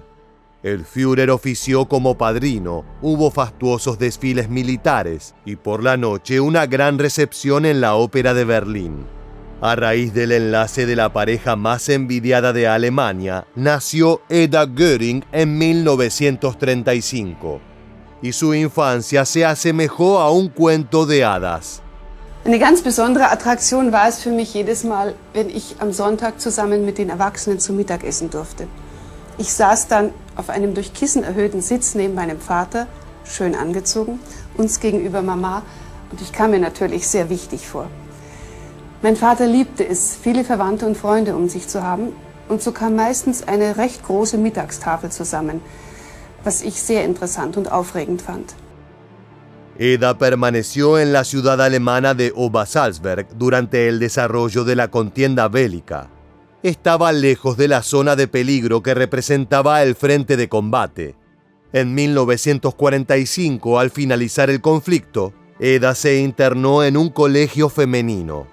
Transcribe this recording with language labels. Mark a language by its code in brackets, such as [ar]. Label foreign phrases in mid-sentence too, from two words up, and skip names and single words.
[es] El Führer ofició como padrino, hubo fastuosos desfiles militares y por la noche una gran recepción en la Ópera de Berlín. A raíz del enlace de la pareja más envidiada de Alemania, nació Eda Göring en 1935. Y su infancia se asemejó a un cuento de hadas. [de] Eine ganz besondere Attraktion war es für mich jedes Mal, wenn ich am Sonntag zusammen mit den Erwachsenen zu Mittag essen durfte. Ich saß dann auf einem durch Kissen erhöhten Sitz neben meinem Vater, schön angezogen, uns gegenüber Mama, und ich kam mir natürlich sehr wichtig vor. Mein Vater liebte es, viele Verwandte und Freunde um sich zu haben, und so kam meistens eine recht große Mittagstafel zusammen, was ich sehr interessant und aufregend fand. [es] Eda permaneció en la ciudad alemana de Obersalzberg durante el desarrollo de la contienda bélica. Estaba lejos de la zona de peligro que representaba el frente de combate. En 1945, al finalizar el conflicto, Eda se internó en un colegio femenino.